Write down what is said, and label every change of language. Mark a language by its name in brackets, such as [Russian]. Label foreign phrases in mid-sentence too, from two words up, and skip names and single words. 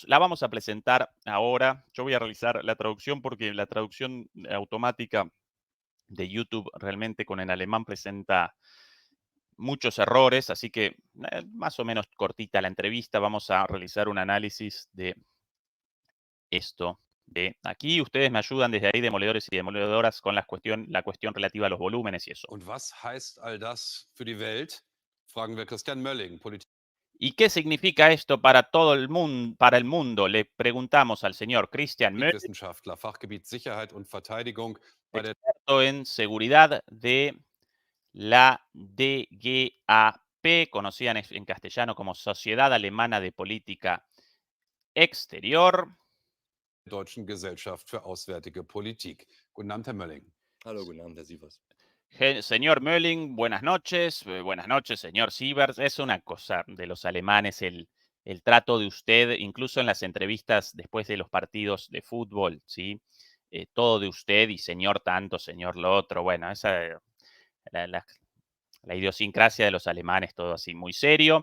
[Spanish] La vamos a presentar ahora. Yo voy a realizar la traducción porque la traducción automática de YouTube realmente con el alemán presenta muchos errores, así que más o menos cortita la entrevista. Vamos a realizar un análisis de esto de aquí. Ustedes me ayudan desde ahí, demoledores y demoledoras, con la cuestión relativa a los volúmenes y eso. [German] Und was heißt all das für die Welt? Fragen wir Christian Mölling, [Spanish] ¿Y qué significa esto para todo el mundo? Para el mundo, le preguntamos al señor Christian Möller, [German] Politikwissenschaftler, Fachgebiet Sicherheit und Verteidigung bei der [Spanish] experto en seguridad de la DGAP, conocida en castellano como Sociedad Alemana de Política Exterior. [German] Deutschen Gesellschaft für Auswärtige Politik. Guten Abend, Herr Mölling. Hallo, guten Abend, Herr Sievers. [Spanish] Señor Mölling, buenas noches, señor Sievers. Es una cosa de los alemanes el trato de usted, incluso en las entrevistas después de los partidos de fútbol, ¿sí? Todo de usted y señor tanto, señor lo otro. Bueno, esa la, la- la idiosincrasia de los alemanes, todo así muy serio.